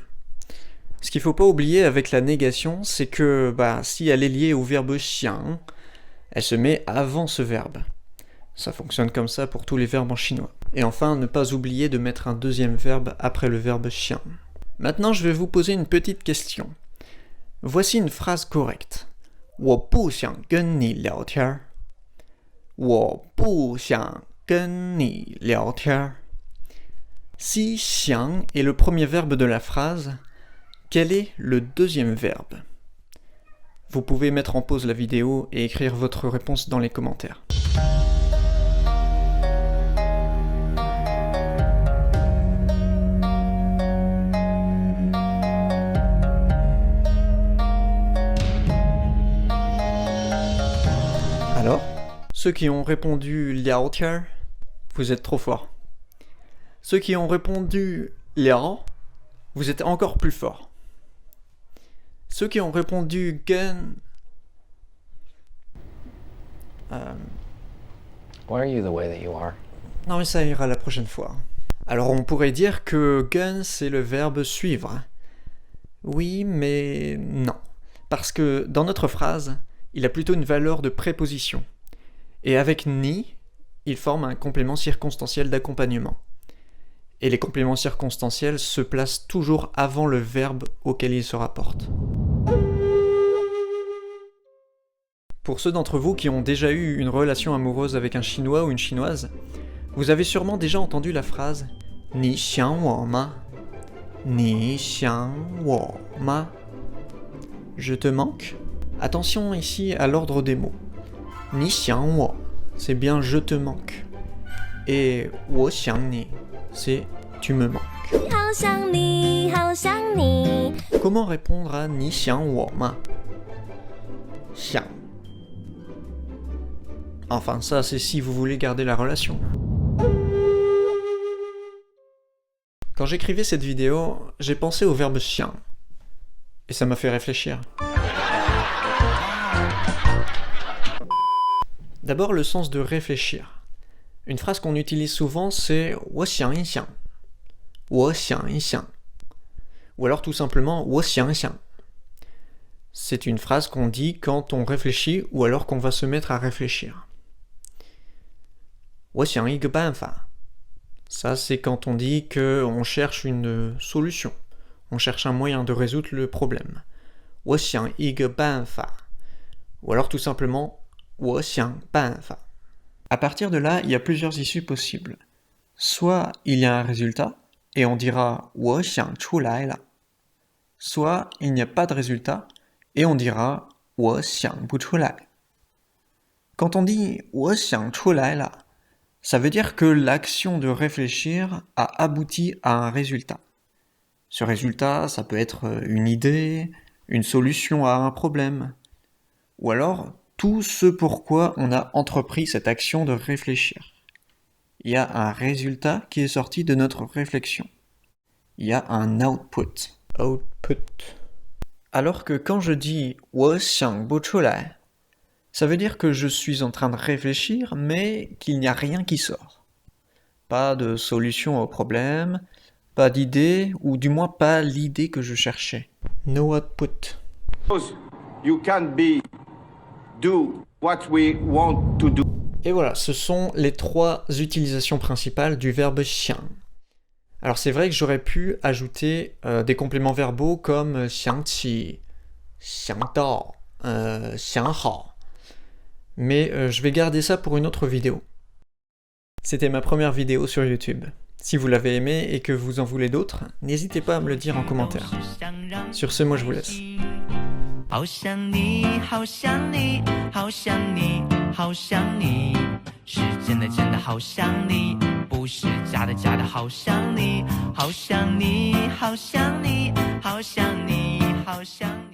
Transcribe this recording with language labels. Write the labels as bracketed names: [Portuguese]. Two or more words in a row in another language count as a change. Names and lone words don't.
[French] Ce qu'il ne faut pas oublier avec la négation, c'est que si elle est liée au verbe xiang, elle se met avant ce verbe. Ça fonctionne comme ça pour tous les verbes en chinois. Et enfin, ne pas oublier de mettre un deuxième verbe après le verbe xiang. Maintenant, je vais vous poser une petite question. Voici une phrase correcte. [Chinese] 我不想跟你聊天。我不想跟你聊天。 [French] Si xiang est le premier verbe de la phrase, quel est le deuxième verbe? Vous pouvez mettre en pause la vidéo et écrire votre réponse dans les commentaires. Alors, ceux qui ont répondu [Chinese] 聊天儿, [French] vous êtes trop forts. Ceux qui ont répondu liao, vous êtes encore plus forts. Ceux qui ont répondu gen, [English] Why are you the way that you are? [French] non mais ça ira la prochaine fois. Alors on pourrait dire que gen c'est le verbe suivre. Oui, mais non. Parce que dans notre phrase, il a plutôt une valeur de préposition. Et avec ni, il forme un complément circonstanciel d'accompagnement. Et les compléments circonstanciels se placent toujours avant le verbe auquel ils se rapportent. Pour ceux d'entre vous qui ont déjà eu une relation amoureuse avec un Chinois ou une Chinoise, vous avez sûrement déjà entendu la phrase « [Chinese] 你想我吗 »« 你想我吗 [French] »« Je te manque ?» Attention ici à l'ordre des mots. « [Chinese] 你想我 [French] » c'est bien « je te manque » et « [Chinese] 我想你 [French] » c'est « tu me manques ». Comment répondre à « [Chinese] 你想我吗 [French] » Xiang. Enfin, ça, c'est si vous voulez garder la relation. Quand j'écrivais cette vidéo, j'ai pensé au verbe xiang. Et ça m'a fait réfléchir. D'abord, le sens de réfléchir. Une phrase qu'on utilise souvent, c'est « [Chinese] 我想一想 ». « 我想一想 ». [French] Ou alors tout simplement « [Chinese] 我想想 ». [French] C'est une phrase qu'on dit quand on réfléchit ou alors qu'on va se mettre à réfléchir. [Chinese] 我想一个办法. [French] Ça, c'est quand on dit qu'on cherche une solution. On cherche un moyen de résoudre le problème. [Chinese] 我想一个办法. [French] Ou alors tout simplement [Chinese] 我想办法. [French] À partir de là, il y a plusieurs issues possibles. Soit il y a un résultat, et on dira [Chinese] 我想出来了. [French] Soit il n'y a pas de résultat, et on dira [Chinese] 我想不出来. [French] Quand on dit [Chinese] 我想出来了, [French] ça veut dire que l'action de réfléchir a abouti à un résultat. Ce résultat, ça peut être une idée, une solution à un problème, ou alors tout ce pourquoi on a entrepris cette action de réfléchir. Il y a un résultat qui est sorti de notre réflexion. Il y a un output. Alors que quand je dis [Chinese] 我想不出来, [French] ça veut dire que je suis en train de réfléchir, mais qu'il n'y a rien qui sort. Pas de solution au problème, pas d'idée, ou du moins pas l'idée que je cherchais. [English] No output. You can't do what we want to do. [French] Et voilà, ce sont les 3 utilisations principales du verbe xiang. Alors c'est vrai que j'aurais pu ajouter des compléments verbaux comme xiangqi, xiangdao, xianghao. Mais je vais garder ça pour une autre vidéo. C'était ma première vidéo sur YouTube. Si vous l'avez aimé et que vous en voulez d'autres, n'hésitez pas à me le dire en commentaire. Sur ce, moi je vous laisse. [Chinese] 好想你，好想你，好想你，好想你，是真的真的好想你，不是假的假的好想你，好想你，好想你，好想你，好想你。